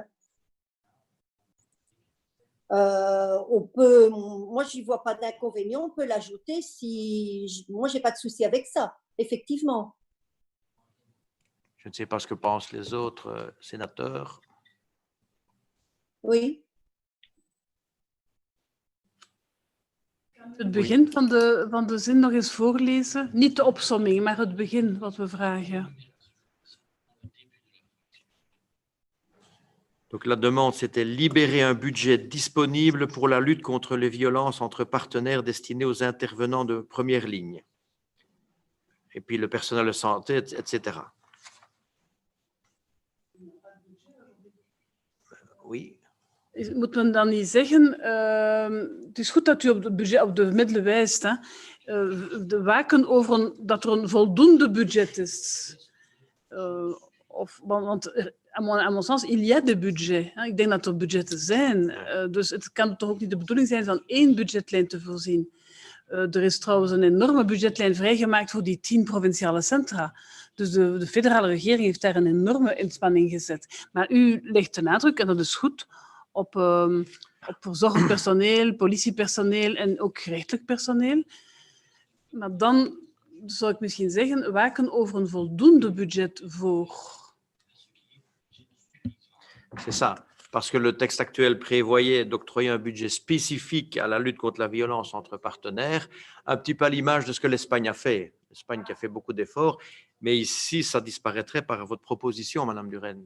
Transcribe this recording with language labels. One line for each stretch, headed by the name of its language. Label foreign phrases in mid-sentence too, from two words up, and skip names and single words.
French: Moi, je n'y vois pas d'inconvénient, on peut l'ajouter moi, je n'ai pas de souci avec ça, effectivement. Je ne sais pas ce que pensent les autres sénateurs. Oui.
Dutch: Het begin van de zin nog eens voorlezen. Niet de opsomming, maar het begin wat we vragen.
French: Donc la demande, c'était libérer un budget disponible pour la lutte contre les violences entre partenaires destinés aux intervenants de première ligne. Et puis le personnel de santé, etc. Oui.
Dutch: Moet men dan niet zeggen, het is goed dat u op de middelen wijst, hè? De waken over dat er een voldoende budget is.
French: Want à mon sens, il y a des budgets.
Dutch: Ik denk dat er budgetten zijn. Dus het kan toch ook niet de bedoeling zijn van één budgetlijn te voorzien. Er is trouwens een enorme budgetlijn vrijgemaakt voor die 10 provinciale centra. Dus de federale regering heeft daar een enorme inspanning gezet. Maar u legt de nadruk, en dat is goed, op verzorgend politiepersoneel en ook gerechtelijk personeel. Maar dan zou ik misschien zeggen, waken over een voldoende budget voor...
French: C'est ça, parce que le texte actuel prévoyait d'octroyer un budget spécifique à la lutte contre la violence entre partenaires, un petit peu à l'image de ce que l'Espagne a fait. L'Espagne qui a fait beaucoup d'efforts, mais ici, ça disparaîtrait par votre proposition, Madame Duren.